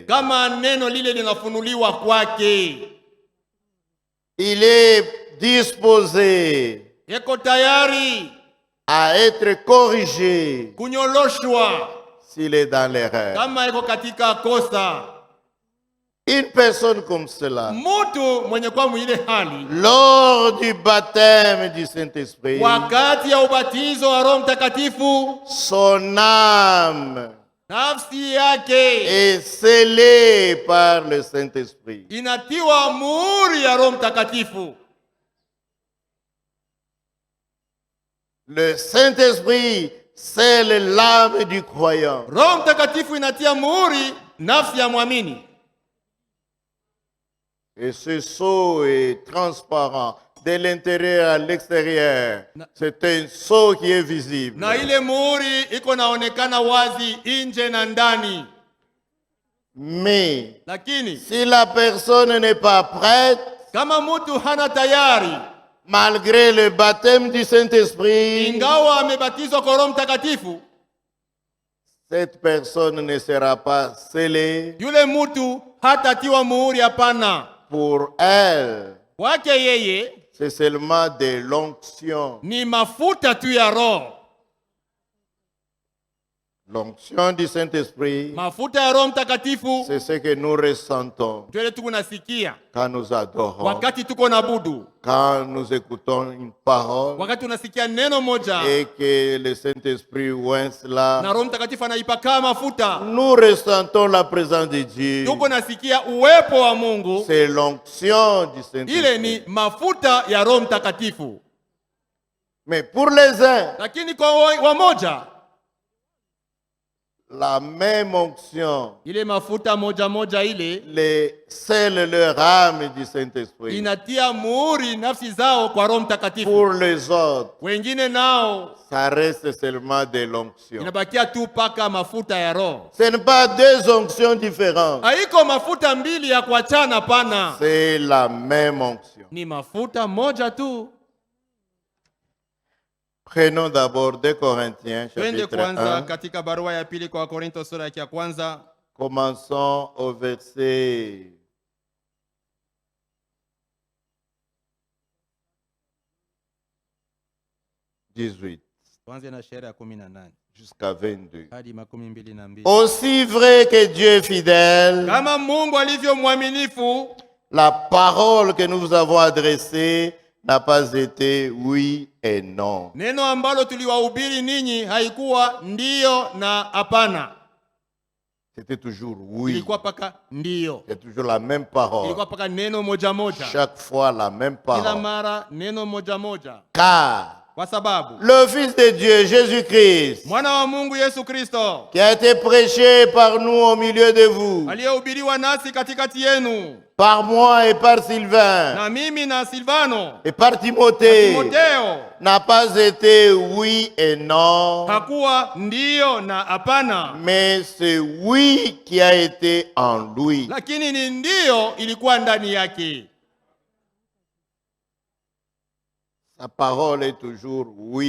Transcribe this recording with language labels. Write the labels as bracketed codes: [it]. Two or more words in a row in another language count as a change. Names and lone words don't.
[sw] kama neno lile linafunuliwa kwake. [fr] Il est disposé [sw] eko tayari [fr] à être corrigé [sw] kunyoloshwa [fr] s'il est dans l'erreur. [sw] kama eko katika kosa. [fr] Une personne comme cela, [sw] Mtu mwenye kwa mwile hali, [fr] lors du baptême du Saint-Esprit, [sw] wakati ya ubatizo wa Roho Mtakatifu, [fr] son âme [sw] nafsi yake [fr] est scellée par le Saint-Esprit. [sw] inatiwa muhuri ya Roho Mtakatifu. [fr] Le Saint-Esprit scelle l'âme du croyant. [sw] Roho Mtakatifu inatia muhuri nafsi ya mwamini. [fr] Et ce sceau est transparent de l'intérieur à l'extérieur. C'est un sceau qui est visible. [sw] Na ile muhuri iko naonekana wazi nje na ndani. [fr] Mais [sw] Lakini [fr] si la personne n'est pas prête, [sw] kama mtu hana tayari, [fr] malgré le baptême du Saint-Esprit, [sw] ingawa amebatizwa kwa Roho Mtakatifu, [fr] cette personne ne sera pas scellée. [sw] yule mtu hatatiwa muhuri, hapana. [fr] Pour elle, [sw] Wake yeye [fr] c'est seulement de l'onction. [sw] ni mafuta tu ya Roho. [fr] L'onction du Saint-Esprit, [sw] Mafuta ya Roho Mtakatifu [fr] c'est ce que nous ressentons [sw] twele tuko nasikia [fr] quand nous adorons, [sw] wakati tuko na budu, [fr] quand nous écoutons une parole [sw] wakati unasikia neno moja [fr] et que le Saint-Esprit oint [sw] na [fr] cela. [sw] Roho Mtakatifu anaipaka mafuta, [fr] Nous ressentons la présence de Dieu. [sw] tuko nasikia uwepo wa Mungu. [fr] C'est l'onction du [sw] Ile ni [fr] Saint-Esprit. [sw] mafuta ya Roho Mtakatifu. [fr] Mais pour les uns, [sw] Lakini kwa wamoja, [fr] la même onction [sw] ile mafuta moja moja ile [fr] les scelle leur âme du Saint-Esprit. [sw] inatia muhuri nafsi zao kwa Roho Mtakatifu. [fr] Pour les autres, [sw] Wengine nao [fr] ça reste seulement de l'onction. [sw] inabakia tu paka mafuta ya Roho. [fr] Ce n'est pas deux onctions différentes. [sw] Haiko mafuta mbili ya kuachana, pana. [fr] C'est la même onction. [sw] Ni mafuta moja tu. [fr] Prenons d'abord 2 Corinthiens, [sw] Twende [fr] chapitre [sw] kwanza [fr] 1. [sw] katika barua ya pili kwa Korinto sura ya kwanza. [fr] Commençons au verset 18 [sw] Tuanze na shairi ya 18 [fr] jusqu'à 22. [sw] hadi 22. [fr] Aussi vrai que Dieu est fidèle, [sw] Kama Mungu alivyo mwaminifu, [fr] la parole que nous vous avons adressée n'a pas été oui et non. [sw] neno ambalo tuliwahubiri ninyi haikuwa ndiyo na hapana. [fr] C'était toujours oui. [sw] Ilikuwa paka ndiyo. [fr] C'est toujours la même parole. [sw] Ilikuwa paka neno moja moja. [fr] Chaque fois la même [sw] Kila [fr] parole. [sw] mara neno moja moja. [fr] Car [sw] Kwa sababu [fr] le Fils de Dieu, Jésus-Christ, [sw] mwana wa Mungu Yesu Kristo [fr] qui a été prêché par nous au milieu de vous, [sw] aliyehubiriwa nasi katikati yenu, [fr] par moi et par Sylvain, [sw] na mimi na Silvano [fr] et par Timothée, [sw] Timotheo, [fr] n'a pas été oui et non, [sw] hakuwa ndiyo na hapana, [fr] mais c'est oui qui a été en lui. [sw] lakini ni ndiyo ilikuwa ndani yake. [fr] Sa parole est toujours oui